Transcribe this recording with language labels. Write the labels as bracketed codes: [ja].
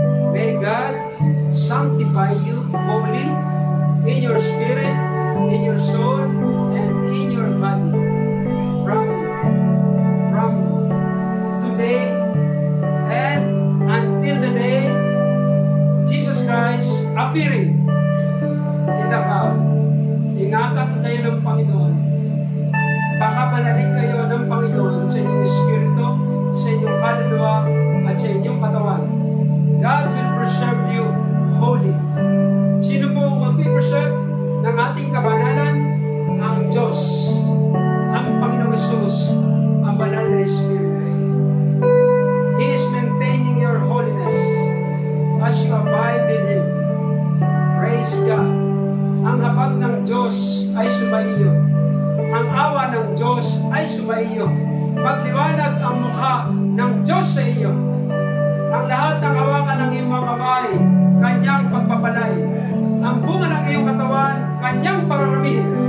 [en] May God sanctify you wholly in your spirit, in your soul, and in your body. From today and until the day Jesus Christ appearing in the cloud. [tl] Ingatan kayo ng Panginoon. Pakapanalin kayo ng Panginoon sa inyong espiritu, sa inyong kaluluwa, at sa inyong katawan. [en] God will preserve you holy. [tl] Sino po ang mag-preserve ng ating kabanalan? Ang Diyos, ang Panginoong Hesus, ang banal na Espiritu. [en] He is maintaining your holiness as you abide in Him. Praise God. [tl] Ang habag ng Diyos ay sumaiyo. Ang awa ng Diyos ay sumaiyo. Magliwanag ang mukha ng Diyos sa iyo. Ang lahat ng hawakan ng iyong mga kamay, kanyang pagpapalay. Ang bunga ng iyong katawan, kanyang pararamihin.